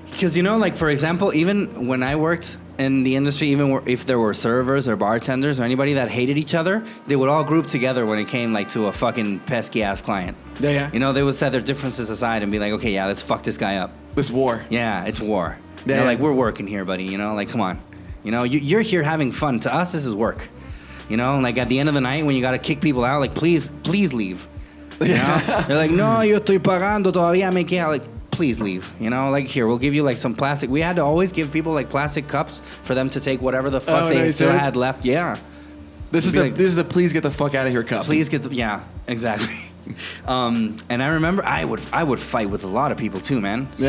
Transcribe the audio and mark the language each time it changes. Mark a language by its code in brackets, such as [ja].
[en] Because, you know, like, for example, even when I worked in the industry, even if there were servers or bartenders or anybody that hated each other, they would all group together when it came, like, to a fucking pesky-ass client. Yeah. You know, they would set their differences aside and be like, okay, yeah, let's fuck this guy up. This war. Yeah, it's war. Yeah. You know, like, we're working here, buddy, you know? Like, come on. You know, you're here having fun. To us, this is work. You know, like, at the end of the night, when you got to kick people out, like, please leave. You know? They're like, [es] no, yo estoy pagando, todavía me queda. [en] Like, please leave. You know, like, here, we'll give you, like, some plastic. We had to always give people, like, plastic cups for them to take whatever the fuck they still had left. Yeah. This is the please get the fuck out of here cup. Please yeah, exactly. And I remember I would fight with a lot of people too, man. Yeah.